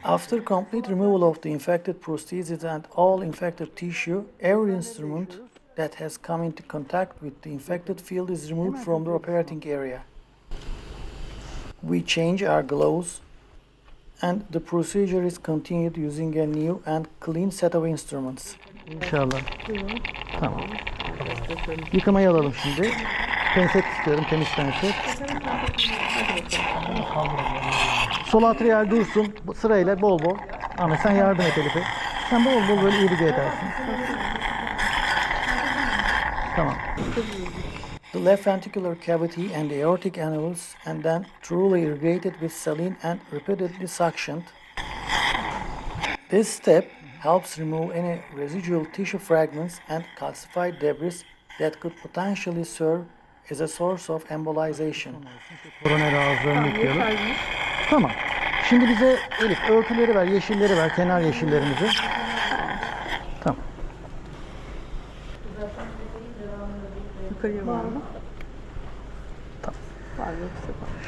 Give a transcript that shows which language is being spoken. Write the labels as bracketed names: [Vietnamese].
[English] After complete removal of the infected prosthesis and all infected tissue, every instrument that has come into contact with the infected field is removed from the operating area. We change our gloves and the procedure is continued using a new and clean set of instruments. [Turkish] İnşallah. Tamam. Yıkamayı alalım şimdi. Penset istiyorum, temiz penset. Sol atrial dursun sırayla bol bol. Ahmet sen yardım et Elif'e. Sen bol bol böyle irige edersin. Tamam. [English] The left ventricular cavity and the aortic annulus and then thoroughly irrigated with saline and repeatedly suctioned. This step helps remove any residual tissue fragments and calcified debris that could potentially serve as a source of embolization. [Turkish] Koroner ağızlarını yıkayalım. Tamam. Şimdi bize Elif örtüleri ver, yeşilleri ver, kenar yeşillerimizi. Tamam. Yukarıya var mı? Tamam. Var yoksa var.